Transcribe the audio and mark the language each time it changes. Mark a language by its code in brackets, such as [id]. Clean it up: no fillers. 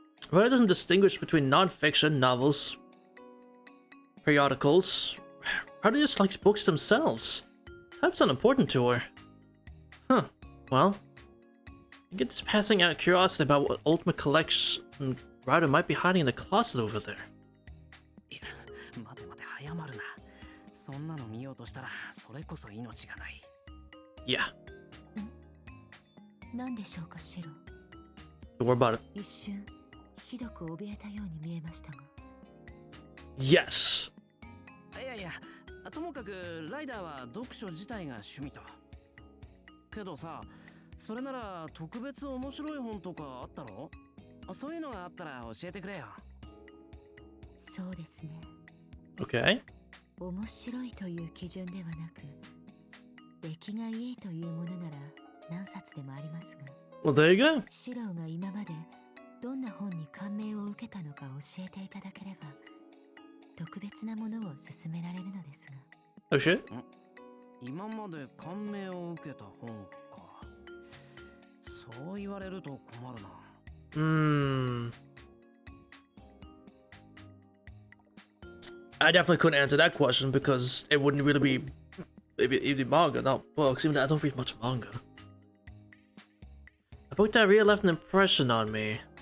[en] Ryder doesn't distinguish between non-fiction, novels, periodicals. Ryder just likes books themselves. Type's unimportant to her. Huh. Well, I get this passing out curiosity about what ultimate collection Ryder might be hiding in the closet over there. [ja] いや、待て待て、早まるな。そんなの見ようとしたら、それこそ命がない。 [en] Yeah. [ja] 何でしょうか、シロ。 [en] Don't worry about it. [ja] 一瞬ひどく怯えたように見えましたが。 [en] Yes. [ja] いやいや、ともかくライダーは読書自体が趣味と。けどさ、それなら特別面白い本とかあったろ？そういうのがあったら教えてくれよ。そうですね。 [en] Okay. [ja] 面白いという基準ではなく、出来がいいというものなら何冊でもありますが、 [en] Well, there you go. [ja] シローが今までどんな本に感銘を受けたのか教えていただければ、特別なものを勧められるのですが。 [en] Oh shit. [ja] 今まで感銘を受けた本か。そう言われると困るな。 [en] I definitely couldn't answer that question because it wouldn't really be it'd be manga, not books. Even though I don't read much manga. A book that really left an impression on me.